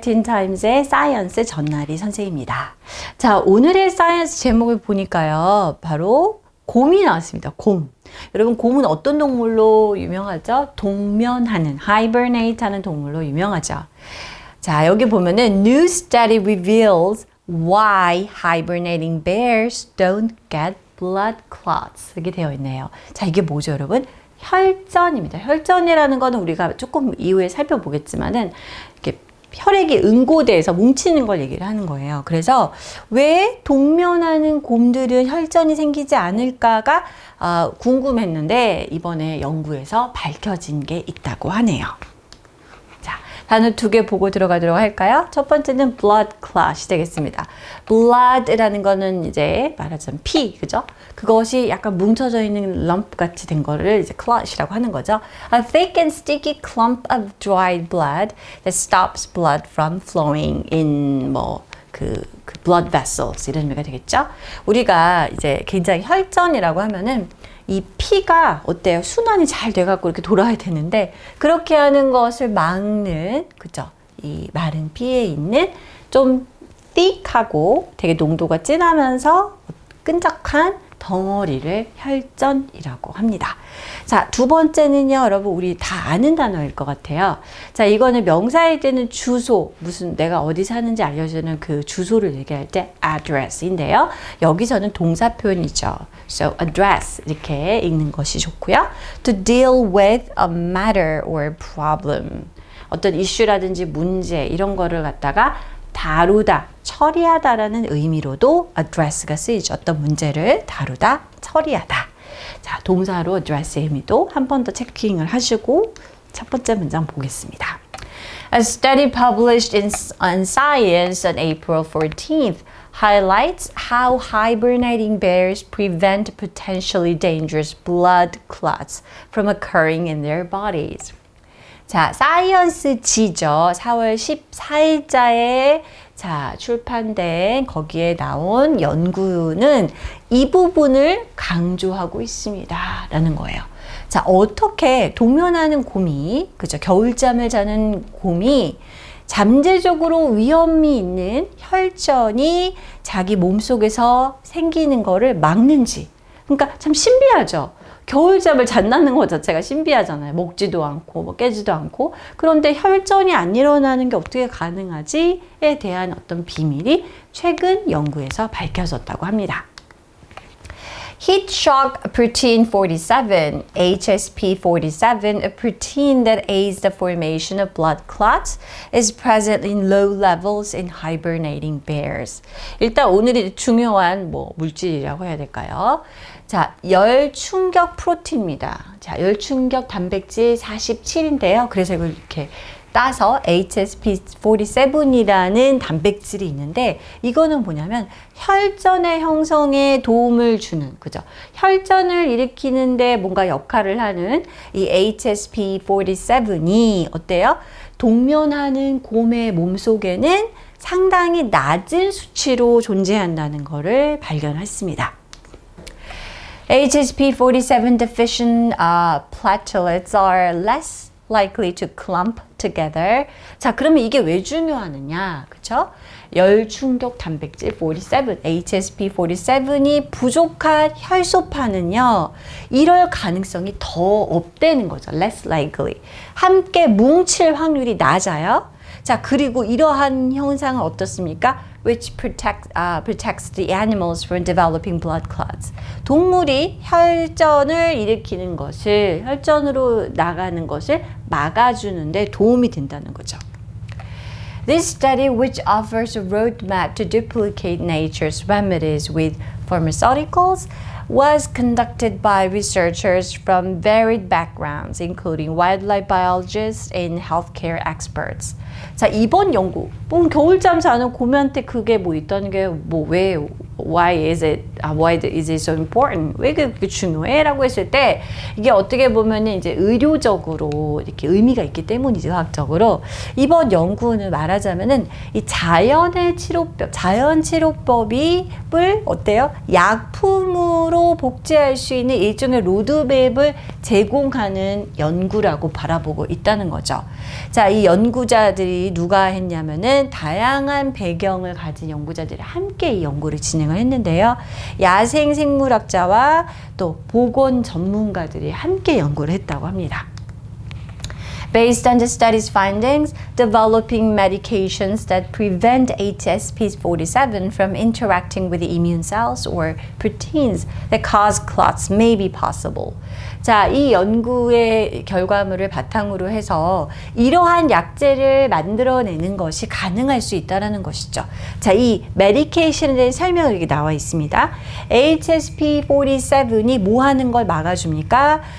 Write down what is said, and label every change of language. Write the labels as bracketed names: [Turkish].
[Korean] 틴타임즈의 사이언스 전나리 선생입니다. 자, 오늘의 사이언스 제목을 보니까요. 바로 곰이 나왔습니다. 곰. 여러분, 곰은 어떤 동물로 유명하죠? 동면하는, hibernate 하는 동물로 유명하죠. 자, 여기 보면은 [English] new study reveals why hibernating bears don't get blood clots. [Korean] 이렇게 되어 있네요. 자, 이게 뭐죠, 여러분? 혈전입니다. 혈전이라는 거는 우리가 조금 이후에 살펴보겠지만은 이렇게 혈액이 응고돼서 뭉치는 걸 얘기를 하는 거예요. 그래서 왜 동면하는 곰들은 혈전이 생기지 않을까가 궁금했는데 이번에 연구에서 밝혀진 게 있다고 하네요. 자, 단어 2개 보고 들어가도록 할까요? 첫 번째는 blood clot이 되겠습니다. blood라는 거는 이제 말하자면 피, 그죠? 그것이 약간 뭉쳐져 있는 lump 같이 된 거를 이제 clot이라고 하는 거죠. [English] A thick and sticky clump of dried blood that stops blood from flowing in blood vessels [Korean] 이런 의미가 되겠죠. 우리가 이제 굉장히 혈전이라고 하면은 이 피가 어때요? 순환이 잘 돼갖고 이렇게 돌아야 되는데 그렇게 하는 것을 막는, 그죠? 이 마른 피에 있는 좀 thick하고 되게 농도가 진하면서 끈적한 덩어리를 혈전이라고 합니다. 자, 두 번째는요, 여러분, 우리 다 아는 단어일 것 같아요. 자, 이거는 명사일 때는 주소, 무슨 내가 어디 사는지 알려주는 그 주소를 얘기할 때 address인데요. 여기서는 동사 표현이죠. So, address 이렇게 읽는 것이 좋고요. [English] To deal with a matter or problem. [Korean] 어떤 이슈라든지 문제 이런 거를 갖다가 다루다, 처리하다라는 의미로도 address가 쓰이죠. 어떤 문제를 다루다, 처리하다. 자, 동사로 address의 의미도 한 번 더 체킹을 하시고 첫 번째 문장 보겠습니다. [English] A study published on Science on April 14th highlights how hibernating bears prevent potentially dangerous blood clots from occurring in their bodies. [Korean] 자, 사이언스 지죠. 4월 14일자에 출판된 거기에 나온 연구는 이 부분을 강조하고 있습니다. 라는 거예요. 자, 어떻게 동면하는 곰이, 그죠? 겨울잠을 자는 곰이 잠재적으로 위험이 있는 혈전이 자기 몸속에서 생기는 거를 막는지. 그러니까 참 신비하죠. 겨울잠을 잔다는 것 자체가 신비하잖아요. 먹지도 않고 깨지도 않고. 그런데 혈전이 안 일어나는 게 어떻게 가능하지에 대한 어떤 비밀이 최근 연구에서 밝혀졌다고 합니다. [English] Heat shock protein 47, HSP47, a protein that aids the formation of blood clots, is present in low levels in hibernating bears. [Korean] 일단 오늘이 중요한 물질이라고 해야 될까요? 자, 열 충격 프로틴입니다. 자, 열 충격 단백질 47인데요. 그래서 이걸 이렇게 따서 HSP47이라는 단백질이 있는데 이거는 뭐냐면 혈전의 형성에 도움을 주는, 그죠? 혈전을 일으키는데 뭔가 역할을 하는 이 HSP47이 어때요? 동면하는 곰의 몸속에는 상당히 낮은 수치로 존재한다는 것을 발견했습니다. [English] HSP47 deficient platelets are less likely to clump together. [Korean] 자, 그러면 이게 왜 중요하느냐? 그쵸? 열 충격 단백질 47, HSP47이 부족한 혈소판은요, 이럴 가능성이 더 없다는 거죠. [English] less likely. [Korean] 함께 뭉칠 확률이 낮아요. 자, 그리고 이러한 형상은 어떻습니까? [English] Which protects the animals from developing blood clots. [Korean] 동물이 혈전을 일으키는 것을, 혈전으로 나가는 것을 막아주는데 도움이 된다는 거죠. [English] This study, which offers a roadmap to duplicate nature's remedies with pharmaceuticals, was conducted by researchers from varied backgrounds, including wildlife biologists and healthcare experts. [Korean] 자, 이번 연구, 겨울잠 자는 곰한테 그게 있다는 게 [English] why is it why is it so important? [Korean] 왜 그렇게 중요해? 라고 했을 때 이게 어떻게 보면 이제 의료적으로 이렇게 의미가 있기 때문이죠. 의학적으로. 이번 연구는 말하자면은 이 자연 치료법을 어때요? 약품으로 복제할 수 있는 일종의 로드맵을 제공하는 연구라고 바라보고 있다는 거죠. 자, 이 연구자들이 누가 했냐면은 다양한 배경을 가진 연구자들이 함께 이 연구를 진행을 했는데요. 야생 생물학자와 또 보건 전문가들이 함께 연구를 했다고 합니다. [English] Based on the study's findings, developing medications that prevent HSP47 from interacting with the immune cells or proteins that cause clots may be possible. [Korean] 자, 이 연구의 결과물을 바탕으로 해서 이러한 약제를 만들어내는 것이 가능할 수 있다는 것이죠. 자, 이 메디케이션에 대한 설명이 여기 나와 있습니다. HSP47이 뭐 하는 걸 막아줍니까?